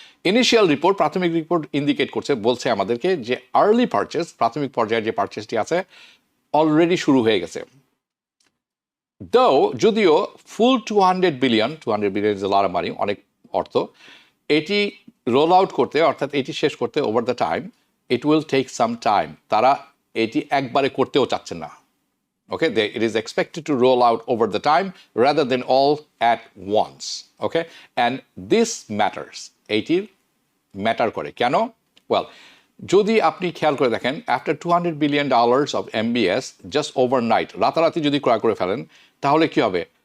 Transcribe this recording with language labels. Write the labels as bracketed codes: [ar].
[bn] Initial report, প্রাথমিক report indicate বলছে আমাদেরকে যে আর্লি পারচেস, প্রাথমিক পর্যায়ে যে পারচেসটি আছে অলরেডি শুরু হয়ে গেছে। যদিও [en] full 200 billion is a lot of money, [bn] অনেক অর্থ, এটি রোল আউট করতে, অর্থাৎ এটি শেষ করতে [en] Over the time, it will take some time. [bn] তারা এটি একবারে করতেও চাচ্ছেন না। [en] Okay, it is expected to roll out over the time rather than all at once. Okay, and this matters. [bn] এটির ম্যাটার করে কেন? ওয়েল, যদি আপনি খেয়াল করে দেখেন, [en] after $200 billion of MBS just overnight, [bn] রাতারাতি যদি ক্রয় করে ফেলেন, তাহলে কি হবে?